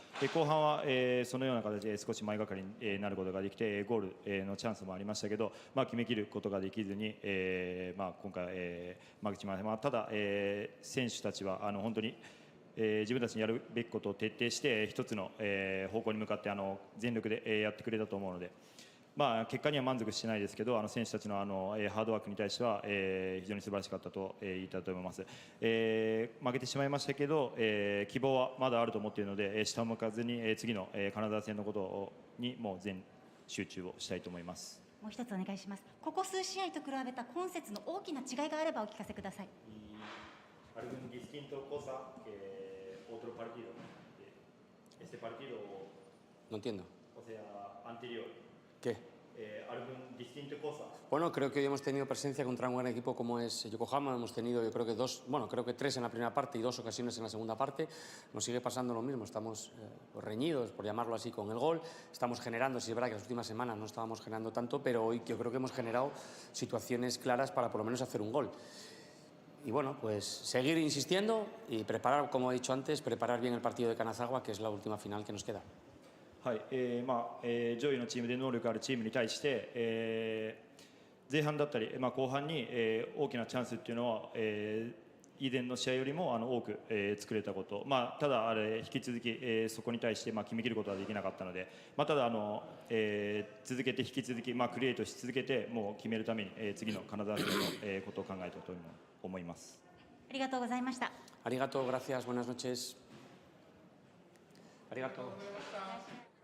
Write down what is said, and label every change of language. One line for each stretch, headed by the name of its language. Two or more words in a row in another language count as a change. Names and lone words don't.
Japanese: 後半は、そのような形で少し前がかりになることができてゴールのチャンスもありましたけど、決めきることができずに、今回、負けてしまいました。ただ、選手たちは本当に自分たちにやるべきことを徹底して一つの方向に向かって全力でやってくれたと思うので、結果には満足してないですけど選手たちのハードワークに対しては非常に素晴らしかったと言いたいと思います。負けてしまいましたけど希望はまだあると思っているので下を向かずに次の金沢戦のことにもう全集中をしたいと思います。もう一つお願いします。ここ数試合と比べた今節の大きな違いがあればお聞かせください。
Spanish: Algún distinto cosa que otro partido, este partido, No entiendo. o sea, anterior. ¿Qué? Algún distinto cosa. Bueno, creo que hoy hemos tenido presencia contra un gran equipo como es Yokohama. Hemos tenido, yo creo que 3 en la primera parte y 2 ocasiones en la segunda parte. Nos sigue pasando lo mismo. Estamos reñidos, por llamarlo así, con el gol. Estamos generando, si es verdad que las últimas semanas no estábamos generando tanto, pero hoy yo creo que hemos generado situaciones claras para por lo menos hacer un gol. Y bueno, pues seguir insistiendo y preparar, como he dicho antes, preparar bien el partido de Kanazawa, que es la última final que nos queda.
Japanese: はい、上位のチームで能力あるチームに対して、前半だったり、後半に、大きなチャンスっていうのは、以前の試合よりも多く、作れたこと、ただ引き続き、そこに対して、決めきることはできなかったので、ただ続けて引き続き、クリエイトし続けてもう決めるために、次の金沢戦の、ことを考えたと思います。ありがとうございました。 Arigato,
Spanish: gracias, buenas noches.
Japanese: Arigato.